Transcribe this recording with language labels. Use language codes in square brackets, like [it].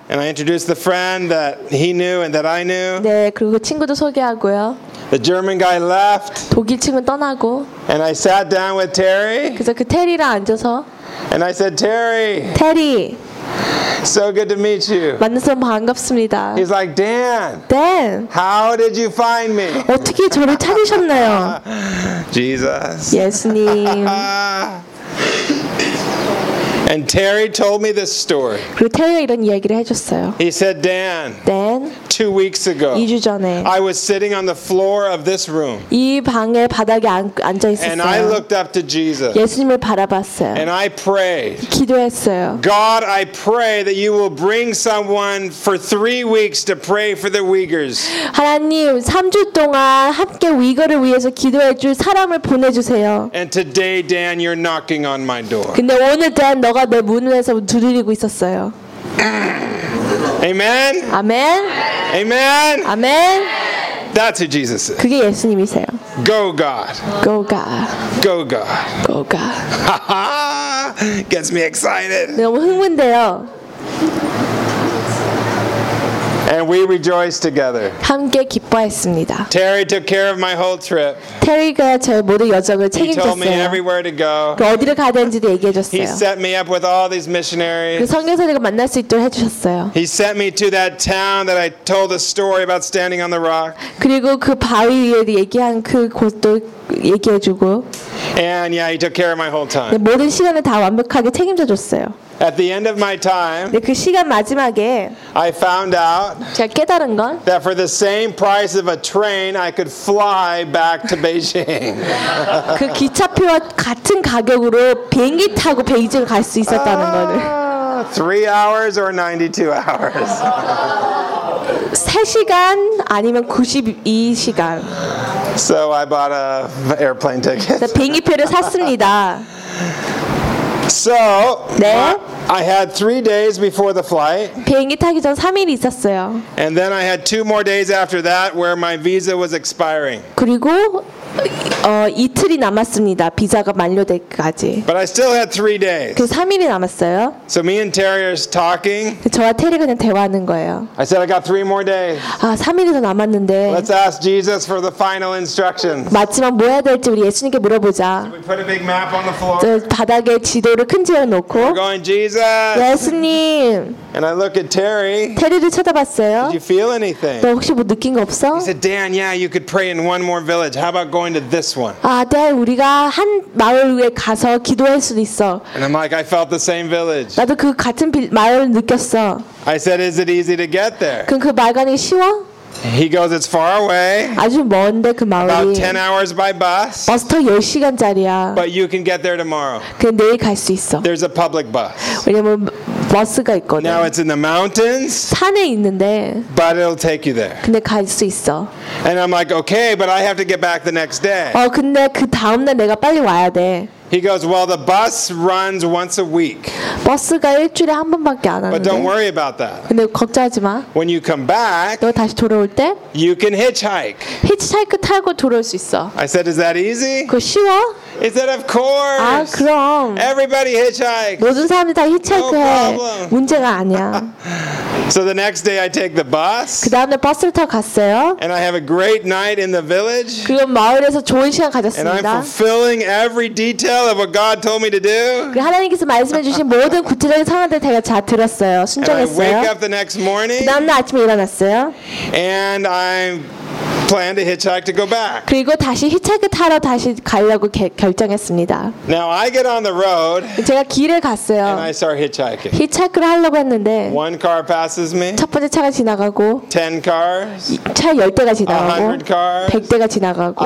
[en] And I introduce the friend that he knew and that I knew. [ko] 네, 그리고 그 친구도 소개하고요. [en] The German guy left. [ko] 독일 친구 떠나고. [en] And I sat down with Terry. [ko] 그래서 그 테리랑 앉아서. [en] And I said, Terry. Teddy. So good to meet you. [ko] 만나서 반갑습니다. [en] He's like, Dan. Dan. How did you find me? [ko] 어떻게 저를 찾으셨나요? [en] Jesus. [ko] 예수님. [en] And Terry told me this story. [ko] 그리고 테리가 이런 이야기를 해줬어요. [en] He said, Dan. Dan. 2 weeks ago. [ko] 2주 전에. [en] I was sitting on the floor of this room. [ko] 이 방의 바닥에 앉아 있었어요. [en] And I looked up to Jesus. [ko] 예수님을 바라봤어요. [en] And I prayed. [ko] 기도했어요. [en] God, I pray that you will bring someone for 3 weeks to pray for the Uyghurs. [ko] 하나님, 3주 동안 함께 위거를 위해서 기도해 줄 사람을 보내주세요. [en] And today, Dan, you're knocking on my door. [ko] 근데 오늘 Dan 너가 내 문에서 두드리고 있었어요. [en] Amen. Amen. Amen. Amen. That's who Jesus is. [ko] 그게 예수님이세요. [en] Go God. Go God. Go God. Go God. Gets me excited. [ko] 너무 흥분돼요. [en] And we rejoiced together. [ko] 함께 기뻐했습니다. [en] Terry took care of my whole trip. [ko] 테리가 제 모든 여정을 책임졌어요. [en] He told me everywhere to go. [ko] 어디로 가야 되는지도 얘기해 줬어요. [en] He set me up with all these missionaries. [ko] 그 선교사들과 만날 수 있도록 해 주셨어요. [en] He sent me to that town that I told the story about standing on the rock. [ko] 그리고 그 바위 위에 얘기한 그 곳도 얘기해 주고. [en] And yeah, he took care of my whole time. [ko] 내 모든 시간을 다 완벽하게 책임져 줬어요. [en] At the end of my time, [ko] 네, 그 시간 마지막에 [en] I found out [ko] 제가 깨달은 건 [en] that for the same price of a train, I could fly back to Beijing. [ko] 그 기차표와 같은 가격으로 비행기 타고 베이징 갈 수 있었다는 거를. [en] 3 hours or 92 hours. [ko] 3시간 아니면 92시간. [en] So I bought a airplane ticket. [ko] 비행기표를 샀습니다. [en] So, [ko] 네? [en] I had 3 days before the flight. [ko] 비행기 타기 전 3일이 있었어요. [en] And then I had 2 more days after that where my visa was expiring. [ko] 그리고 이틀이 남았습니다. 비자가 만료되기까지. [en] But I still had 3 days. [ko] 그 3일이 남았어요. [en] So me and Terry are talking. [ko] 저와 테리가 그냥 대화하는 거예요. [en] I said I got 3 more days. [ko] 아, 3일이 더 남았는데. [en] Let's ask Jesus for the final instructions. [ko] 마지막 뭐 해야 될지 우리 예수님께 물어보자. [en] So we put a big map on the floor. [ko] 바닥에 지도를 큰 지도를 놓고. [en] We're going, Jesus. [ko] 예수님. [en] And I look at Terry. [ko] 테리를 쳐다봤어요. [en] Did you feel anything? [ko] 너 혹시 뭐 느낀 거 없어? [en] He said, Dan, yeah, you could pray in one more village. How about going to this one? [ko] 아, 네, 우리가 한 마을 위에 가서 기도할 수도 있어. [en] And I'm like, I felt the same village. [ko] 나도 그 같은 마을을 느꼈어. [en] I said, is it easy to get there? [ko] 그럼 그 마을 가는 게 쉬워? [en] He goes, it's far away. [ko] 아주 먼데 그 마을이. [en] About 10 hours by bus. [ko] 버스터 10시간짜리야. [en] But you can get there tomorrow. [ko] 그 내일 갈 수 있어. [en] There's a public bus. [ko] 왜냐면 버스가 있거든. [en] Now it's in the mountains. [ko] 산에 있는데. [en] But it'll take you there. [ko] 근데 갈 수 있어. [en] And I'm like, okay, but I have to get back the next day. [ko] 근데 그 다음 날 내가 빨리 와야 돼. [en] He goes, well, the bus runs once a week. [ko] 버스가 일주일에 한 번밖에 안 하는데. [en] But don't worry about that. [ko] 근데 걱정하지 마. [en] When you come back, [ko] 너 다시 돌아올 때, [en] you can hitchhike. [ko] 히치하이크 타고 돌아올 수 있어. [en] I said, is that easy? [ko] 그거 쉬워? [en] He said, of course. [ko] 아, 그럼. [en] Everybody hitchhike. [ko] 모든 사람이 다 히치하이크 해. 문제가 아니야. [en] So the next day I take the bus. [ko] 그 다음 날 버스를 타고 갔어요. [en] And I have a great night in the village. [ko] 그리고 마을에서 좋은 시간 가졌습니다. [en] And I'm fulfilling every detail of what God told me to do. [ko] 그리고 하나님께서 말씀해 주신 모든 구체적인 상황들 제가 잘 들었어요. 순종했어요. [en] And I wake up the next morning. [ko] 그 다음 날 아침에 일어났어요. [en] And I plan to hitchhike to go back. [ko] 그리고 다시 히치하이크 타러 다시 가려고 결정했습니다. [en] Now I get on the road. [ko] 제가 길에 갔어요. [en] And I start hitchhiking. [ko] 히치하이크를 하려고 했는데 [en] One car passes me. [ko] 첫 번째 차가 지나가고 [en] Ten cars. [ko] 차 열 대가 지나가고 [en] A hundred cars. [ko] 백 대가 지나가고